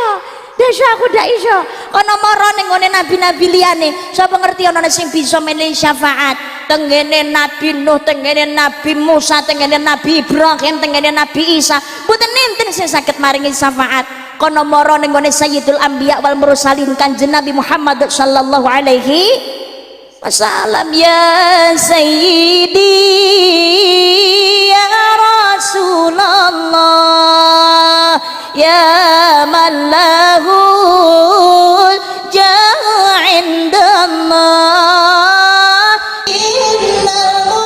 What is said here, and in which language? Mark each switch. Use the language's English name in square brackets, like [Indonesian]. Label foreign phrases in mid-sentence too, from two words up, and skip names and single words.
[Javanese] Desa aku ndak iso. Kono mara ning ngene nabi-nabi liyane. Sapa ngerti ana sing bisa menehi syafaat? Tenggene Nabi Nuh, tenggene Nabi Musa, tenggene Nabi Ibrahim, tenggene Nabi Isa. Mboten enten sing saged maringi syafaat. Kono mara ning ngene [Arabic] سيد الأنبياء والمرسلين [Javanese] Kanjeng Nabi Muhammad [Arabic] صلى الله عليه وسلم. يا سيدي يا رسول الله يا من له الجاه عند الله إن